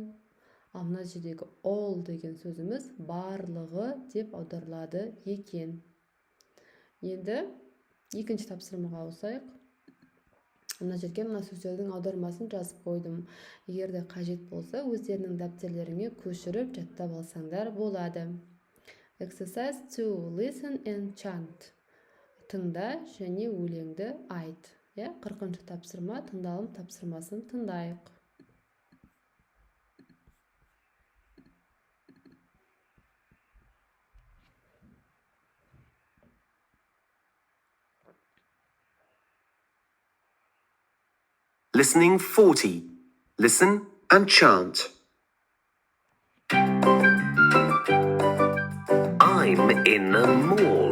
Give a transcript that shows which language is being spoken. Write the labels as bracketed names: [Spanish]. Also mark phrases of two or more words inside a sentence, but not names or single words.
[Kazakh] Ал мына жердегі all деген сөзіміз барлығы деп аударылады екен. Енді екінші тапсырмаға ауысайық. Мына жерге мына сөздердің аудармасын жазып қойдым. Егер де қажет болса, өздерінің дәптерлеріңе көшіріп жаттап алсаңдар болады. [English] Exercise 2. Listen and chant. [Kazakh] Тыңда және өлеңді айт. 40-шы тапсырма, тыңдалым тапсырмасын тыңдайық. [English] Listening 40. Listen and chant. I'm in a mall.